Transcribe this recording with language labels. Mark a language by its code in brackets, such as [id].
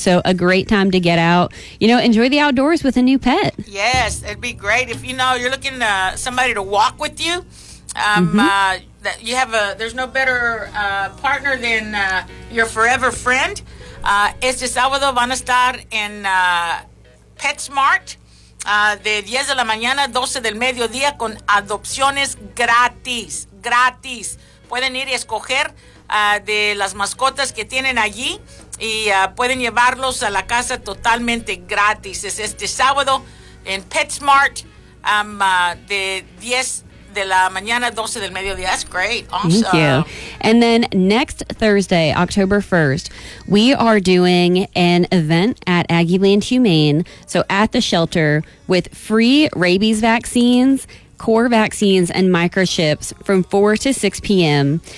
[en] So a great time to get out, you know, enjoy the outdoors with a new pet. Yes, it'd be great. If, you know, you're looking for somebody to walk with you, that you have a, there's no better partner than your forever friend. [es] Este sábado van a estar en PetSmart. De 10 de la mañana, 12 del mediodía, con adopciones gratis, gratis. Pueden ir y escoger de las mascotas que tienen allí y pueden llevarlos a la casa totalmente gratis. Es este sábado en PetSmart de 10 de la mañana, 12 del mediodía. [en] That's great. Awesome. Thank you. And then next Thursday, October 1st, we are doing an event at Aggieland Humane, so at the shelter, with free rabies vaccines, core vaccines, and microchips from 4 to 6 p.m.